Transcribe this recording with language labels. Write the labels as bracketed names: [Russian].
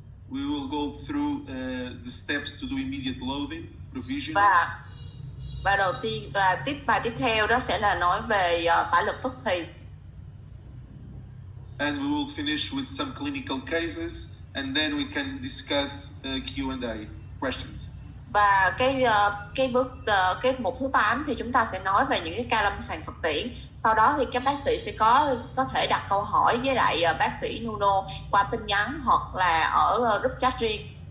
[English] We will go through the steps to do immediate loading, provision. [Vietnamese] Và đầu tiên và bài tiếp theo đó sẽ là nói về tải lực tức thì. [English] And we will finish with some clinical cases, and then we can discuss Q&A questions. [Vietnamese] Và cái mục thứ 8 thì chúng ta sẽ nói về những cái ca lâm sàng thực tiễn. Sau đó thì các bác sĩ sẽ có thể đặt câu hỏi với lại bác sĩ Nuno qua tin nhắn hoặc là ở group chat riêng.